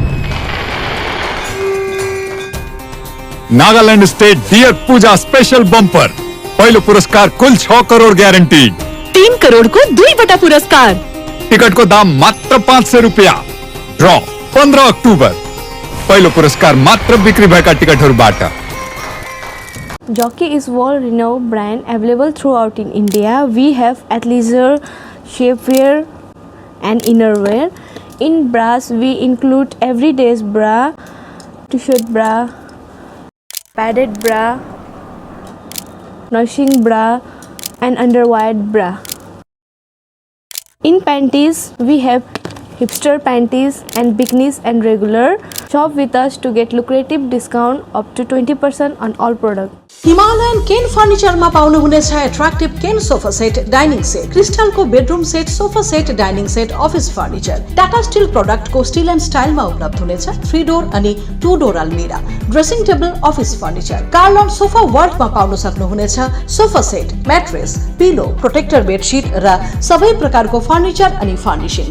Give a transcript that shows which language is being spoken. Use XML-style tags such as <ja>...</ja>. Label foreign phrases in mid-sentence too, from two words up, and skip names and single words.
<ne>नागालैंड स्टेट डियर पूजा स्पेशल बम्पर, पहिलो पुरस्कार कुल 6 करोड़ ग्यारेंटीड। 3 करोड़ को 2 पुरस्कार। टिकट को दाम मात्र 500 रुपया। ड्रॉ 15 अक्टूबर। पहिलो पुरस्कार मात्र बिक्री भएका टिकटहरूबाट।</ne> <en>Jockey is world-renowned brand available throughout in India. We have athleisure, shapewear, and innerwear. In bras, we include everyday's bra, t-shirt bra, padded bra, nursing bra, and underwire bra. In panties, we have hipster panties and bikinis and regular. Shop with us to get lucrative discount up to 20% on all products.</en> <ne>हिमालयन केन फर्निचरमा पाउनुहुनेछ</ne> <en>attractive cane sofa set, dining set,</en> <ne>क्रिस्टलको</ne> <en>bedroom set, sofa set, dining set, office furniture,</en> <ne>टाटा स्टिल प्रोडक्टको स्टिल एन्ड स्टाइलमा उपलब्ध हुनेछ। 3 डोर अनि 2 डोर अलमिरा,</ne> <en>dressing table, office furniture,</en> <ne>कार्लन सोफा वर्ल्डमा पाउन सक्नुहुनेछ</ne> <en>sofa set, mattress, pillow, protector bedsheet</en> <ne>र सबै प्रकारको फर्निचर अनि फर्निशिङ्स।</ne>